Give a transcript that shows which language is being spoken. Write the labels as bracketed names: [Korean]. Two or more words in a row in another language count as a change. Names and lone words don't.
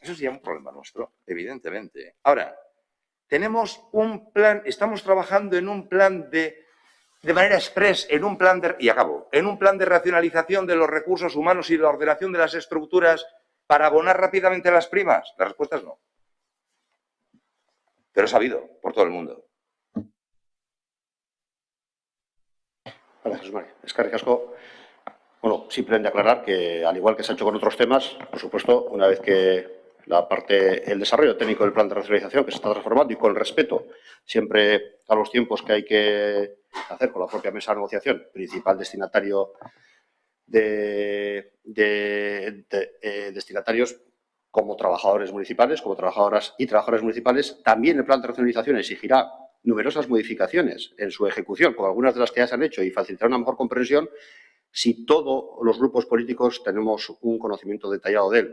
[Spanish] Eso sería un problema nuestro, evidentemente. Ahora, tenemos un plan, estamos trabajando en un plan de manera express, en un plan de racionalización de los recursos humanos y la ordenación de las estructuras para abonar rápidamente las primas. La respuesta es no. Pero es sabido por todo el mundo. Gracias, Jesús María. [Basque] Eskerrik asko. [Spanish] Bueno, simplemente aclarar que, al igual que se ha hecho con otros temas, por supuesto, una vez que el desarrollo técnico del plan de racionalización que se está transformando y con respeto siempre a los tiempos que hay que hacer con la propia mesa de negociación, principal destinatario de destinatarios como trabajadores municipales, como trabajadoras y trabajadores municipales, también el plan de racionalización exigirá numerosas modificaciones en su ejecución, como algunas de las que ya se han hecho, y facilitará una mejor comprensión si todos los grupos políticos tenemos un conocimiento detallado de él.